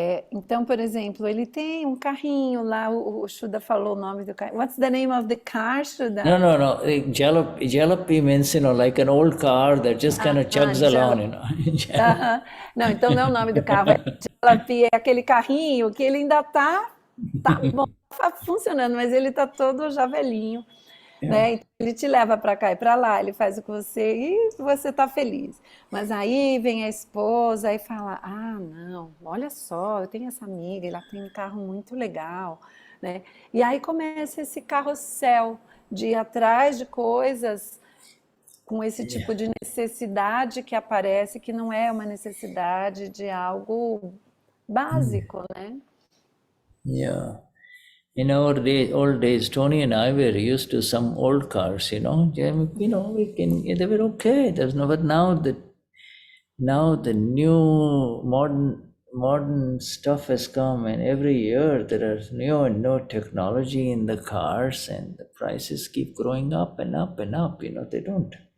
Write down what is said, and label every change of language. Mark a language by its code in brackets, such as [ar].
[pt] Então, por exemplo, ele tem um carrinho lá, o Shuddha falou o nome do carro. [en] What's the name of the car, Shuddha? No. Jalopy means, like an old car that just kind of chugs along, [pt] Não, então não é o nome do carro, Jalopy é aquele carrinho que ele ainda tá bom, tá funcionando, mas ele tá todo já velhinho, né? Então, ele te leva para cá e para lá, ele faz o que você e você tá feliz. Mas aí vem a esposa e fala, não, olha só, eu tenho essa amiga, ela tem um carro muito legal, né? E aí começa esse carrossel de ir atrás de coisas com esse tipo de necessidade que aparece, que não é uma necessidade de algo básico, né? [en] Yeah. In our old days, Tony and I were used to some old cars, they were okay. There's no, but now the new modern stuff has come, and every year there are new and new technology in the cars, and the prices keep growing up and up and up. They don't.